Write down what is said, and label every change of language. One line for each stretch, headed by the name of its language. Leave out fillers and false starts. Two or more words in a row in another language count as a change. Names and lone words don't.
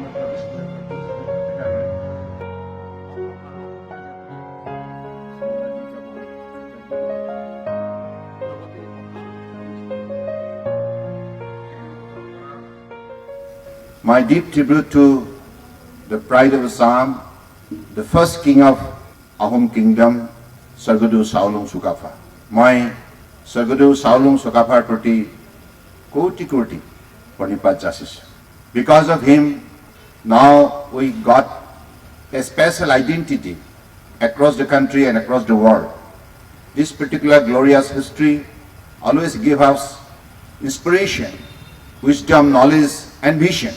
English: My deep tribute to the pride of Assam, the first king of Ahom kingdom, Sargodhu Saolung Sukapha.
Assamese: My Sargodhu Saolung Sukapha প্ৰতি কোটি কোটি প্ৰণিপাত জনাইছোঁ.
English: Because of him, now we got a special identity across the country and across the world. This particular glorious history always gives us inspiration, wisdom, knowledge and vision.